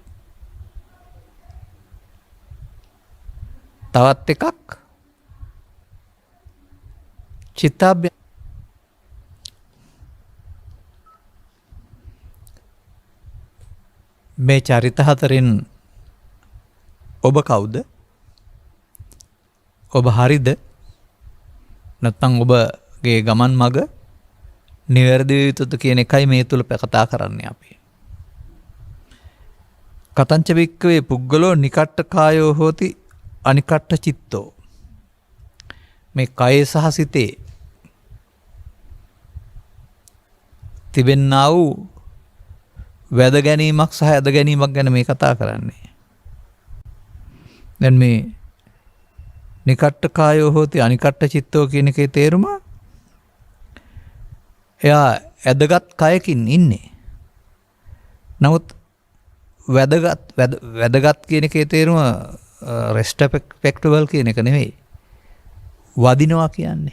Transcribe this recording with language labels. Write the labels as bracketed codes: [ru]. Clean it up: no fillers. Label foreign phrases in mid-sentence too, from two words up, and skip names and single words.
[si] තවත් එකක් චිත්තාභ්‍ය මේ චරිත හතරෙන් ඔබ කවුද? ඔබ හරිද? නැත්නම් ඔබගේ ගමන් මඟ නිවැරදි යුතුද කියන එකයි මේ තුල කතා කරන්නේ අපි. [pi] කතංච වික්කවේ පුද්ගලෝ නිකට්ඨ කායෝ හෝති අනිකට්ඨ චිත්තෝ. [si] මේ කය සහ සිතේ තිබෙන්නා වූ වැද ගැනීමක් සහ ඇද ගැනීමක් ගැන මේ කතා කරන්නේ. දැන් මේ [pi] නිකට්ඨ කායෝ හෝති අනිකට්ඨ චිත්තෝ [si] කියන එකේ තේරුම එයා ඇදගත් කයකින් ඉන්නේ. නමුත් වැදගත් කියන එකේ තේරුම රෙස්පෙක්ටබල් කියන එක නෙවෙයි. වදිනවා කියන්නේ.